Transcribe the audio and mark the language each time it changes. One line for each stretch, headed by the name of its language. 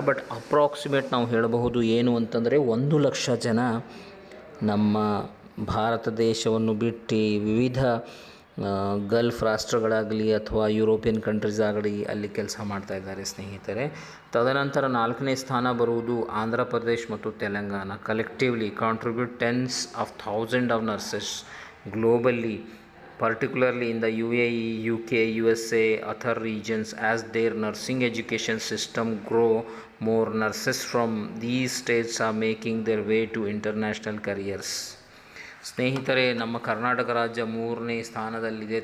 Kannada: But approximate ನಾವು ಹೇಳಬಹುದು ಏನು ಅಂತಂದರೆ 1 ಲಕ್ಷ ಜನ ನಮ್ಮ ಭಾರತ ದೇಶವನ್ನು ಬಿಟ್ಟು ವಿವಿಧ ಗಲ್ಫ್ ರಾಷ್ಟ್ರಗಳಾಗಲಿ ಅಥವಾ ಯುರೋಪಿಯನ್ ಕಂಟ್ರೀಸ್ ಆಗಲಿ ಅಲ್ಲಿ ಕೆಲಸ ಮಾಡ್ತಾ ಇದ್ದಾರೆ ಸ್ನೇಹಿತರೆ. ತದನಂತರ 4ನೇ ಸ್ಥಾನ ಬರುವುದು ಆಂಧ್ರ ಪ್ರದೇಶ್ ಮತ್ತು Telangana. Collectively contribute tense of thousand of nurses globally,
English: particularly in the UAE, UK, USA, other regions. As their nursing education system grow, more nurses from these states are making their way to international careers.
Kannada: ಸ್ನೇಹಿತರೆ, ನಮ್ಮ ಕರ್ನಾಟಕ ರಾಜ್ಯ 3ನೇ ಸ್ಥಾನದಲ್ಲಿದೆ.